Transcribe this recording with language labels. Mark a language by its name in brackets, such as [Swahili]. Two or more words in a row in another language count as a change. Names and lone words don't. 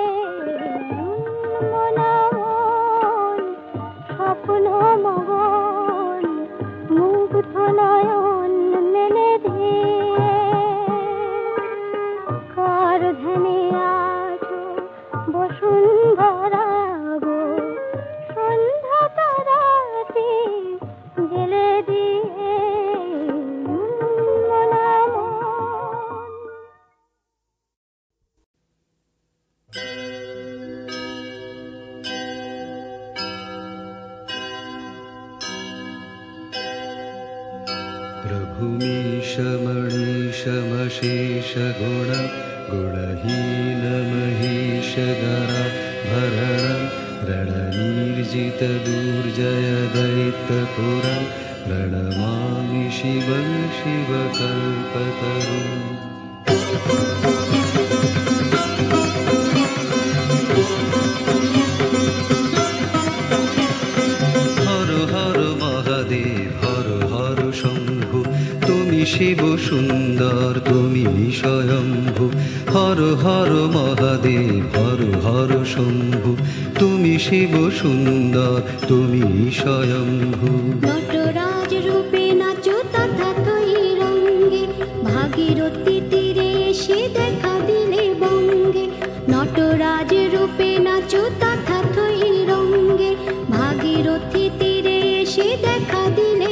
[Bangla] মনমন স্বপ্ন মগন মুগ্ধ নয়ন মেলে দিয়ে কার ধ্যানে আছো বসুন্ধরা গো সন্ধ্যা তারাতে জেলে দিয়ে মনমন [Sanskrit] प्रभुमीश मणीशमशेष गुण गुणहीन महेश गरा भरण रणनीर्जित दुर्जय दैत्यपुरं प्रणमामि शिवं शिवकल्पतरुम् [Bangla] হর হর মহাদেব হর হর শম্ভু তুমি শিব সুন্দর তুমি স্বয়ম্ভু হর হর মহাদেব হর হর শম্ভু তুমি শিব সুন্দর তুমি স্বয়ম্ভু নটরাজ রূপে নাচো তথা তৈ রঙ্গে ভাগীরথী তীরে এসে দেখা দিলে বঙ্গে নটরাজ রূপে নাচো তথা তৈ রঙ্গে ভাগীরথী তীরে এসে দেখা দিলে